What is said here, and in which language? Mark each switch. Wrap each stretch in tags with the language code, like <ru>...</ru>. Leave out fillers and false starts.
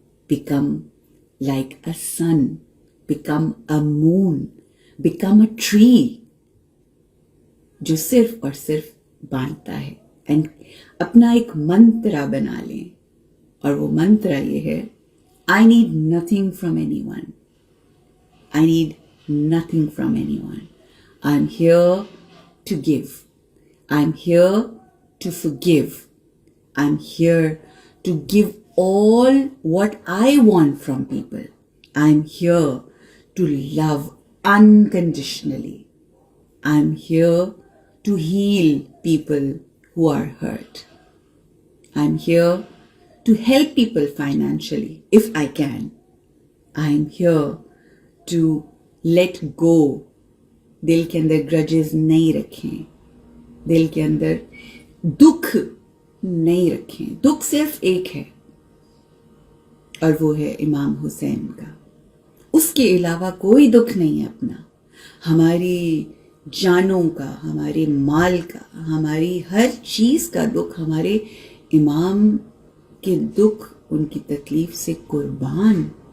<en>become like a sun, become a moon, become a tree</en> <ur>جو صرف اور صرف باندھتا ہے. اینڈ اپنا ایک منترا بنا لیں, اور وہ منترا یہ ہے,</ur> <en>I need nothing from anyone. I need nothing from anyone. I'm here to give. I'm here to forgive. I'm here to give all what I want from people. I'm here to love unconditionally. I'm here to heal people who are hurt. I'm here to help people financially if I can. I'm here to let go.</en> <ur>دل کے اندر grudges نہیں رکھیں, دل کے اندر دکھ نہیں رکھیں. دکھ صرف ایک ہے, اور وہ ہے امام حسین کا. اس کے علاوہ کوئی دکھ نہیں ہے اپنا. ہماری جانوں کا, ہمارے مال کا, ہماری ہر چیز کا دکھ ہمارے امام کے دکھ, ان کی تکلیف سے قربان.</ur>